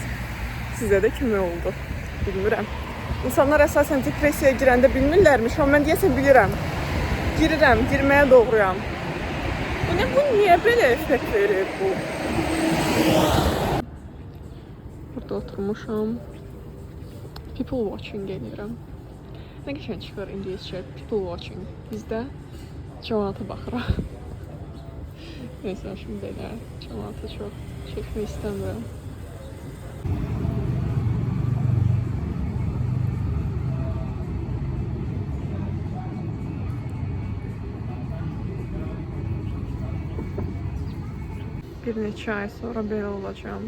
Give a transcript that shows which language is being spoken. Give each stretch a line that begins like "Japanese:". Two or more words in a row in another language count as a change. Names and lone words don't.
Azerbaijani: Sizdə də kimi oldu? Bilmirəm. İnsanlar əsasən depressiyaya girəndə bilmirlərmiş, amma mən deyəsən bilirəm. Girirəm, girməyə doğruyam. Bu niyə belə effekt verir bu? Burada oturmuşam.
English: People watching
Azerbaijani: edirəm. Nə qəşəng çıxır ingiliscə,
English: people watching.
Azerbaijani: Bizdə cəmaata baxırıq.
Turkish: Neyse, şimdi
Azerbaijani: belə cəmaata çox çəkmək istəmirəm. Bir neçə ay sonra belə olacağım.